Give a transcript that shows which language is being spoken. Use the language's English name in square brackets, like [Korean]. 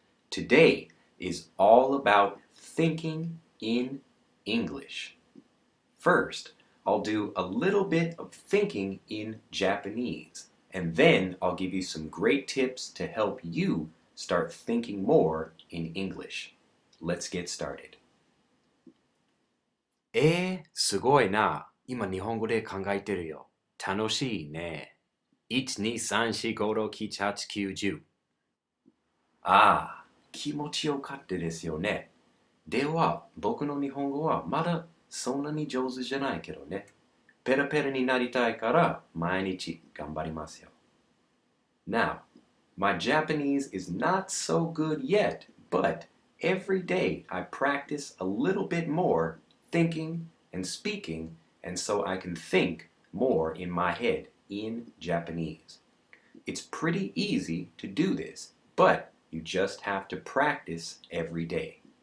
[English] Today is all about thinking in English. First, I'll do a little bit of thinking in Japanese, and then I'll give you some great tips to help you start thinking more in English. Let's get started. [Japanese] すごいな。今日本語で考えてるよ。楽しいね。1、2、3、4、5、6、7、8、9、10。ああ、気持ちよかったですよね。では、僕の日本語はまだそんなに上手じゃないけどね。ペラペラになりたいから毎日頑張りますよ。 [English] Now, my Japanese is not so good yet, but every day I practice a little bit more thinking and speaking, and so I can think more in my head in Japanese. It's pretty easy to do this, but you just have to practice every day.